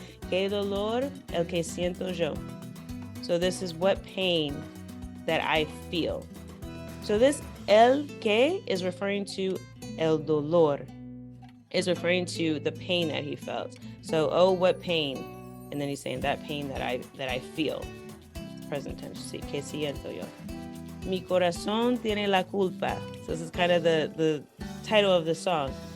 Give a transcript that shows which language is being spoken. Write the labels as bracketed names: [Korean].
[Spanish] Que dolor el que siento yo. [English] So this is what pain that I feel. So this el que is referring to el dolor, is referring to the pain that he felt. So, oh, what pain. And then he's saying that pain that I feel. Present tense, [Spanish] sí, que siento yo. Mi corazón tiene la culpa. [English] So this is kind of the title of the song.